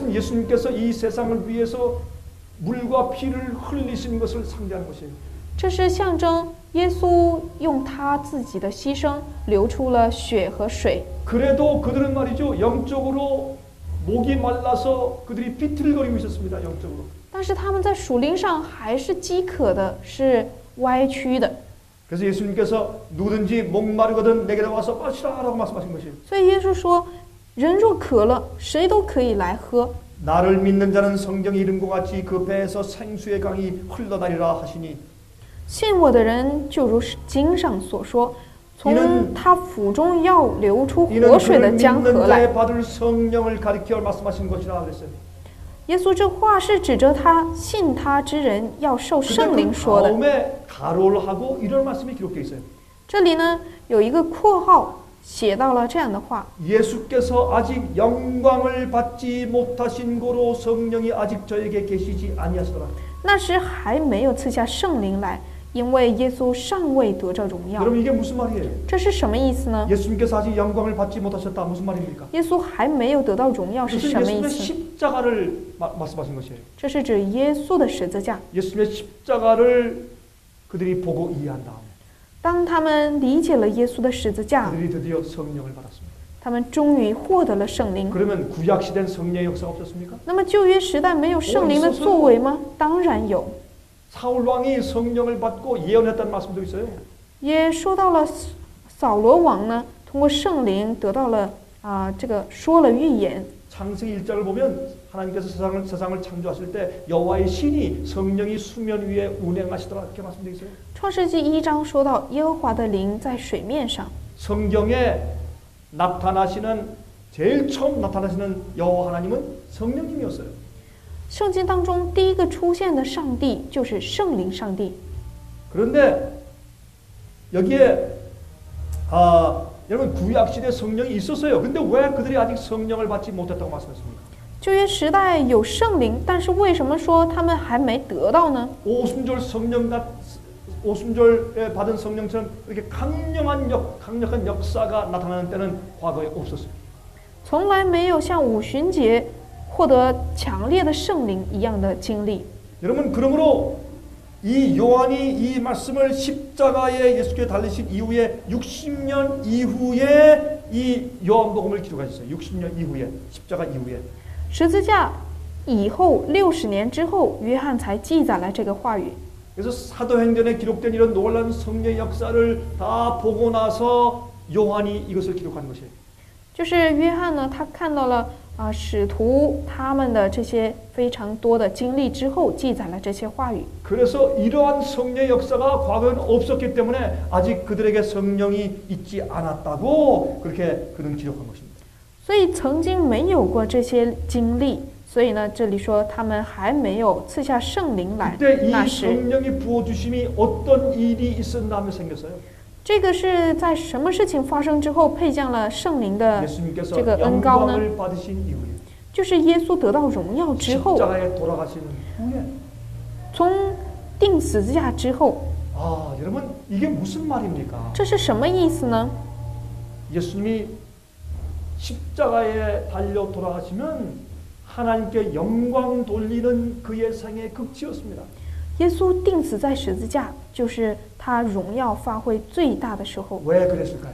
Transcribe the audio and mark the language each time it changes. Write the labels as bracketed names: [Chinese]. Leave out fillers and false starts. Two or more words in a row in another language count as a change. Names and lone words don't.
[Korean] 그것은 예수님께서 이 세상을 위해서 물과 피를 흘리신 것을 상징하는 것이에요. [Chinese] 这是象征耶稣用他自己的牺牲流出了血和水。 [Korean] 그래도 그들은 말이죠 영적으로 목이 말라서 그들이 비틀거리고 있었습니다. 영적으로. [Chinese] 但是他们在属灵上还是饥渴的，是歪曲的。 [Korean] 그래서 예수님께서 누구든지 목마르거든 내게 와서 마시라라고 말씀하신 것이에요. [Chinese] 所以耶稣说，人若渴了，谁都可以来喝。 [Korean] 나를 믿는 자는 성경의 이름과 같이 그 배에서 생수의 강이 흘러다니라 하시니 [Chinese] 信我的人，就如经上所说，从他腹中要流出活水的江河来。 [Korean] 받을 성령을 가리켜 말씀하신 것이라 그랬어요. [Chinese] 耶稣这话是指着他信他之人要受圣灵说的。 [Korean] 다음에 가로를 하고 이런 말씀이 기록되어 있어요. [Chinese] 这里呢有一个括号写到了这样的话。 [Korean] 예수께서 아직 영광을 받지 못하신 고로 성령이 아직 저에게 계시지 아니하시더라. [Chinese] 那时还没有赐下圣灵来，因为耶稣尚未得着荣耀。 [Korean] 여러분 이게 무슨 말이에요? [Chinese] 这是什么意思呢？ [Korean] 예수님께서 아직 영광을 받지 못하셨다 무슨 말입니까? [Chinese] 耶稣还没有得到荣耀是 [Korean] 그것은 [Chinese] 什么意 [Korean] 예수님의 [Chinese] 思？ [Korean] 십자가를 말씀하신 것이에요. [Chinese] 这是指耶稣的十字架。 [Korean] 예수님의 십자가를 그들이 보고 이해한 다음 [Chinese] 当他们理解了耶稣的十字架， [Korean] 그들이 드디어 성령을 받았습니다. [Chinese] 他们终于获得了圣灵。 [Korean] 그러면 구약 시대는 성령의 역사가 없었습니까? [Chinese] 那么旧约时代没有圣灵的作为吗？当然有。 [Korean] 사울 왕이 성령을 받고 예언했다는 말씀도 있어요. [Chinese] 也说到了扫罗王呢，通过圣灵得到了这个说了预言。 [Korean] 창세기 1장을 보면 하나님께서 세상을 창조하실 때 여호와의 신이 성령이 수면 위에 운행하시더라 이렇게 말씀되어 있어요. [Chinese] 创世纪1章说到耶和华的灵在水面上。 [Korean] 성경에 나타나시는 제일 처음 나타나시는 여호와 하나님은 성령님이었어요. [Chinese] 圣经当中第一个出现的上帝就是圣灵上帝。 [Korean] 그런데 여기에 여러분 구약 시대 성령이 있었어요. 근데 왜 그들이 아직 성령을 받지 못했다고 말씀했습니까? [Chinese] 旧约时代有圣灵，但是为什么说他们还没得到呢？ [Korean] 오순절에 받은 성령처럼 이렇게 강력한 역사가 나타나는 때는 과거에 없었어요. [Chinese] 从来没有像五旬节获得强烈的圣灵一样的经历。 [Korean] 여러분 그러므로 이 요한이 이 말씀을 십자가에 예수께서 달리신 이후에 60년 이후에 이 요한복음을 기록하셨어요. 60년 이후에 십자가 이후에. [Chinese] 十字架以后60年之后，约翰才记载了这个话语。 [Korean] 그래서 사도행전에 기록된 이런 놀라운 성령의 역사를 다 보고 나서 요한이 이것을 기록한 것이에요. [Chinese] 就是约翰呢，他看到了使徒他们的这些非常多的经历之后，记载了这些话语。 [Korean] 그래서 이러한 성령의 역사가 과거에는 없었기 때문에 아직 그들에게 성령이 있지 않았다고 그렇게 그는 기록한 것입니다. [Chinese] 所以曾经没有过这些经历，所以呢，这里说他们还没有赐下圣灵来。 [Korean] 그때 이 [Chinese] 那时， [Korean] 성령이 부어주심이 어떤 일이 있었나 생겼어요. [Chinese] 这个是在什么事情发生之后配降了圣灵的 [Korean] 예수님께서 [Chinese] 这个恩膏呢？ [Korean] 영광을 받으신 이후에. [Chinese] 就是耶稣得到荣耀之后， [Korean] 십자가에 돌아가신 후에 [Chinese] 从钉十字架之后， [Korean] 아, 여러분 이게 무슨 말입니까? [Chinese] 这是什么意思呢？ [Korean] 예수님이 십자가에 달려 돌아가시면 하나님께 영광 돌리는 그의 생의 극치였습니다. [Chinese] 耶稣钉死在十字架，就是他荣耀发挥最大的时候。 [Korean] 왜 그랬을까요?